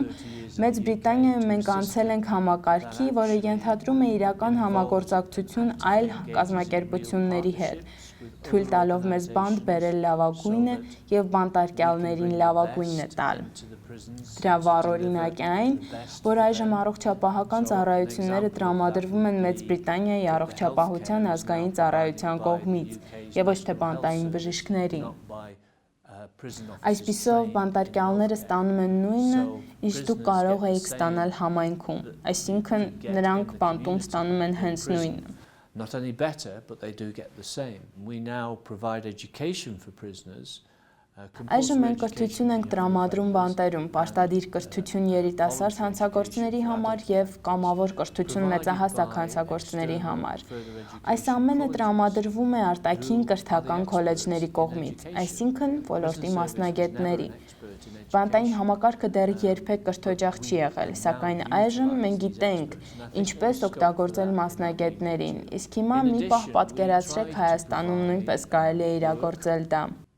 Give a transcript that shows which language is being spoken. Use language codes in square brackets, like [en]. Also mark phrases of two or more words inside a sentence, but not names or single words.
[hy] Մեծ Բրիտանիայում մենք անցել ենք համակարգի, որը ենթադրում է իրական համագործակցություն այլ կազմակերպությունների հետ, թույլ տալով մեզ բանտ բերել լավագույնը եւ բանտարկյալներին լավագույնը տալ։ Դրա վառ օրինակ է այն, որ այժմ առողջապահական ծառայությունները տրամադրվում են Մեծ Բրիտանիայի առողջապահության ազգային ծառայության կողմից եւ ոչ թե բանտային բժիշկներին։ Այսպիսով բանտարկյալները ստանում են նույնը, ինչ դուք կարող եք ստանալ համայնքում, այսինքն նրանք բանտում ստանում են հենց նույնը։ [en] Not only better, but they do get the same. We now provide education for prisoners. [hy] Այժմ մենք կրթություն ենք տրամադրում բանտերում, պարտադիր կրթություն երիտասարդ հանցագործների համար եւ կամավոր կրթություն մեծահասակ հանցագործների համար։ Այս ամենը տրամադրվում է արտաքին կրթական քոլեջների կողմից, այսինքն ոլորտի մասնագետների։ Բանտային համակարգը դեռ երբեք կրթօջախ չի եղել, սակայն այժմ մենք գիտենք ինչպես օգտագործել մասնագետներին, իսկ հիմա մի պահ պատկերացրեք Հայաստանում նույնպես կարելի է իրագործել դա։